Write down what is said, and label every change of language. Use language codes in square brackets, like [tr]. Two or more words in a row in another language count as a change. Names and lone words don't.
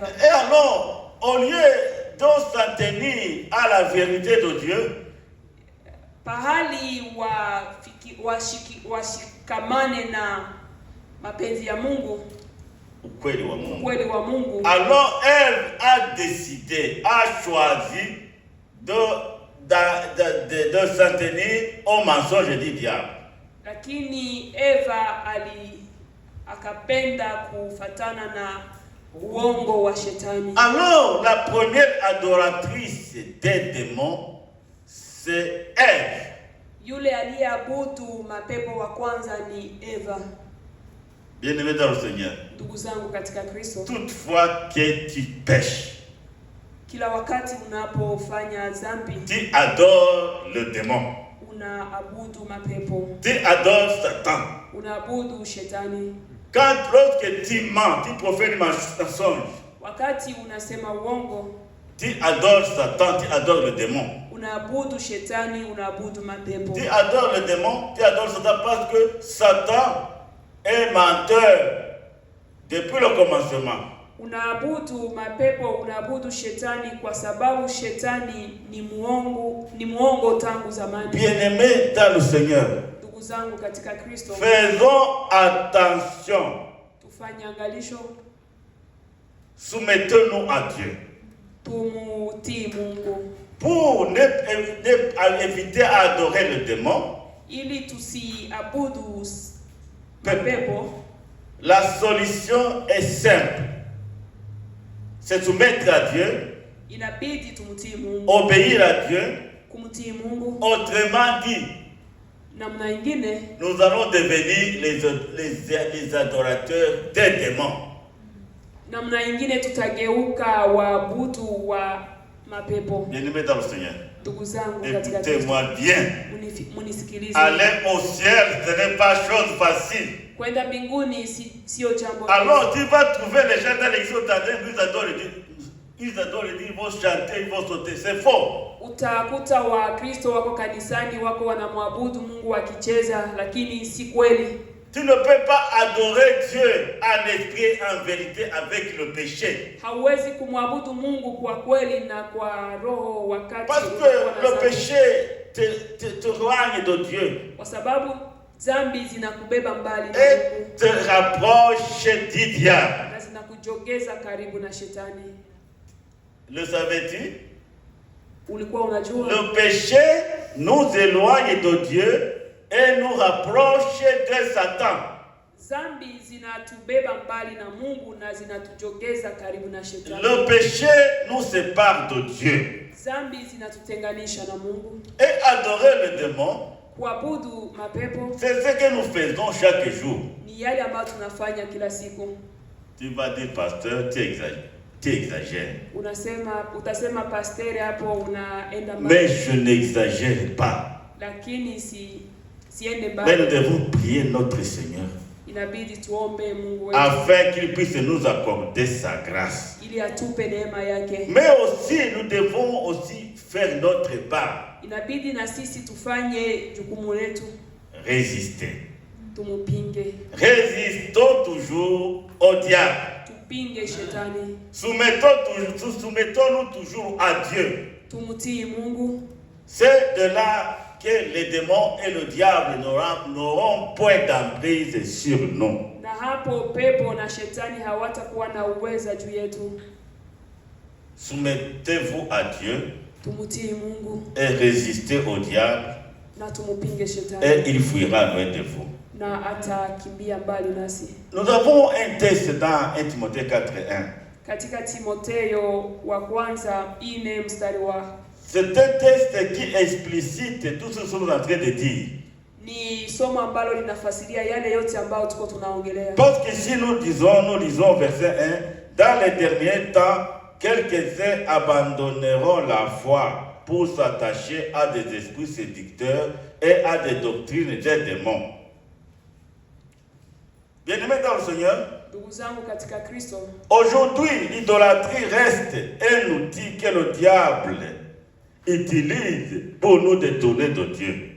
[fr] Et alors, au lieu de s'en tenir à la vérité de Dieu, [sw] pahali washikamane na mapenzi ya Mungu, ukweli wa Mungu. ukweli wa Mungu, [fr] alors Ève a décidé, a choisi de s'en tenir au mensonge du diable. [sw] Lakini Eva akapenda kufatana na uongo wa shetani. [fr] Alors la première adoratrice des démons, c'est Ève. [sw] Yule aliyeabudu mapepo wa kwanza ni Eva. [fr] Bien-aimé dans le Seigneur, [sw] Ndugu zangu katika Kristo, [fr] toutefois que tu pêches, [sw] kila wakati unapofanya dhambi, [fr] tu adores le démon, [sw] unaabudu mapepo, [fr] tu adores Satan. [sw] unaabudu shetani. [fr] Lorsque tu mens, tu profères mensonge, [sw] Wakati unasema uongo, [fr] tu adores Satan, tu adores le démon. [sw] unaabudu shetani, unaabudu mapepo. [fr] Tu adores le démon, tu adores Satan parce que Satan est menteur depuis le commencement. [sw] Unaabudu mapepo, unaabudu shetani kwa sababu shetani ni muongo tangu zamani. [fr] Bien-aimés dans le Seigneur, [sw] Ndugu zangu katika Kristo, [fr] faisons attention. [sw] tufanye angalisho, [fr] Soumettons-nous à Dieu [sw] tumutii Mungu [fr] pour éviter à adorer le démon. [sw] ili tusiabudu mapepo. [fr] La solution est simple. C'est soumettre à Dieu, [sw] Inabidi tumtii Mungu, [fr] obéir à Dieu. [sw] kumtii Mungu. [fr] Autrement dit, [sw] Namna ingine, [fr] nous allons devenir les adorateurs des démons. [sw] namna ingine tutageuka waabudu wa mapepo. [fr] Bien-aimés dans le Seigneur, [sw] Ndugu zangu katika Kristo, [fr] écoutez-moi bien. [sw] munisikilize. [fr] Aller au ciel, ce n'est pas chose facile. [sw] Kwenda mbinguni sio jambo. [fr] Alors tu vas trouver les gens dans l'église, ils adorent Dieu. Ils adorent Dieu, ils vont chanter, ils vont sauter. C'est faux. [sw] Utakuta wa Kristo wako kanisani, wako wanamwabudu Mungu wakicheza, lakini si kweli. [fr] Tu ne peux pas adorer Dieu en esprit et en vérité avec le péché. [sw] Hauwezi kumwabudu Mungu kwa kweli na kwa roho wakati [fr] Parce que le péché te éloigne de Dieu. [sw] Kwa sababu dhambi zinakubeba mbali na [fr] Et [sw] Mungu [fr] te rapproche du diable. [sw] na zinakujogeza karibu na shetani. [fr] Le savais-tu? [sw] Ulikuwa unajua? [fr] Le péché nous éloigne de Dieu et nous rapproche de Satan. [sw] Dhambi zinatubeba mbali na Mungu na zinatujogeza karibu na shetani. [fr] Le péché nous sépare de Dieu. [sw] Dhambi zinatutenganisha na Mungu. [fr] Et adorer le démon, [sw] Kuabudu mapepo [fr] c'est ce que nous faisons chaque jour. [sw] ni yale ambayo tunafanya kila siku. [fr] Tu vas dire, pasteur, tu exagères. [sw] Utasema pasteur, hapo unaenda mbali. [fr] Mais je n'exagère pas. [sw] Lakini siende [fr] Mais [sw] mbali. [fr] nous devons prier notre Seigneur [sw] Inabidi tuombe Mungu wetu [fr] afin qu'il puisse nous accorder sa grâce. [sw] ili atupe neema yake. [fr] Mais aussi, nous devons aussi faire notre part. [sw] Inabidi na sisi tufanye jukumu letu, [fr] Résister. [sw] tumupinge, [fr] Résistons toujours au diable. [sw] tupinge shetani, [fr] Soumettons-nous toujours à Dieu. [sw] tumutii Mungu. [fr] C'est de là que les démons et le diable n'auront point d'emprise sur nous. [sw] Na hapo pepo na shetani hawatakuwa na uweza juu yetu. [fr] Soumettez-vous à Dieu [sw] Tumutii Mungu [fr] et résistez au diable [sw] na tumupinge shetani, [fr] et il fuira loin de vous. [sw] na atakimbia mbali nasi. [fr] Nous avons un texte dans 1 Timothée 4:1. [sw] Katika Timotheo wa kwanza 4 mstari wa. [fr] C'est un texte qui explicite tout ce que nous sommes en train de dire. [sw] Ni somo ambalo linafasiria yale yote ambayo tuko tunaongelea. [fr] Parce que si nous lisons verset 1, dans les derniers temps, quelques-uns abandonneront la foi pour s'attacher à des esprits séducteurs et à des doctrines des démons. Bien-aimés dans le Seigneur, aujourd'hui, l'idolâtrie reste un outil que le diable utilise pour nous détourner de Dieu.